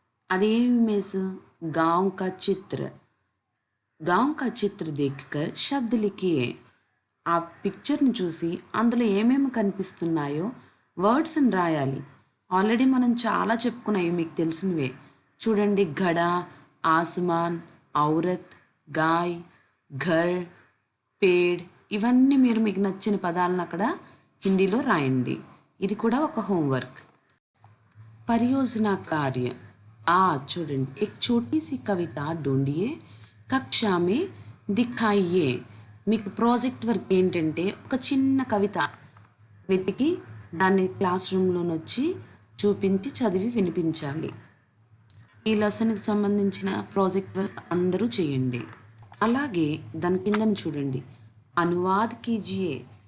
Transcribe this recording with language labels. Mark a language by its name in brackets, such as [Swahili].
[Telugu] అదే ఇమేజ్ [Hindi] गांव का चित्र. गांव का चित्र देखकर शब्द लिखिए. [Telugu] ఆ పిక్చర్ని చూసి అందులో ఏమేమి కనిపిస్తున్నాయో వర్డ్స్ని రాయాలి. ఆల్రెడీ మనం చాలా చెప్పుకున్నాయి, మీకు తెలిసినవే. చూడండి ఘడ, ఆస్మాన్, ఔరత్, గాయ్, ఘర్, పేడ్. ఇవన్నీ మీరు మీకు నచ్చిన పదాలను అక్కడ హిందీలో రాయండి. ఇది కూడా ఒక హోంవర్క్. పరియోజన కార్య. చూడండి. [Hindi] एक छोटी सी कविता ढूंढिए कक्षा में दिखाइए. [Telugu] మీకు ప్రాజెక్ట్ వర్క్ ఏంటంటే ఒక చిన్న కవిత వెతికి దాన్ని క్లాస్ రూమ్లోకి వచ్చి చూపించి చదివి వినిపించాలి. ఈ లెసన్కి సంబంధించిన ప్రాజెక్ట్ వర్క్ అందరూ చేయండి. అలాగే దాని కిందని చూడండి అనువాద్ కీజియే.